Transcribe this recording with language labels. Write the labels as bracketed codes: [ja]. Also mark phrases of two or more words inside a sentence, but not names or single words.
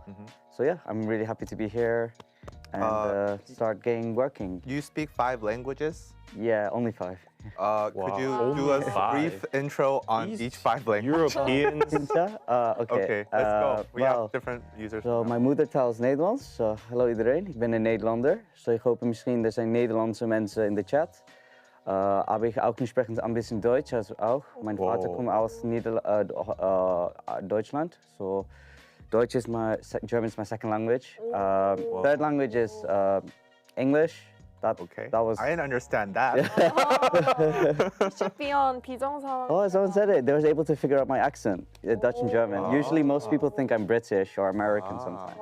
[en] So yeah, I'm really happy to be here and start getting working. You speak 5 languages. Yeah, only 5. Could you Wow. do a Only 5. brief intro on These each 5 languages? Europeans. Sinta? Okay, let's go. We well, have different users. So, [nl] mijn moedertaal is Nederlands. So, hallo iedereen, ik ben een Nederlander. So, ik hoop misschien er zijn Nederlandse mensen in de chat. [de] Aber ich auch nicht sprechen ein bisschen Deutsch, also auch. Mein Vater [en] Wow. [de] kommt aus Deutschland. [en] So, Deutsch is German is my second language. Third language is English. Okay. That was. I didn't understand that. should be on 비정상. Oh, someone said it. They was able to figure out my accent, Dutch and German. Usually, most people think I'm British or American sometimes.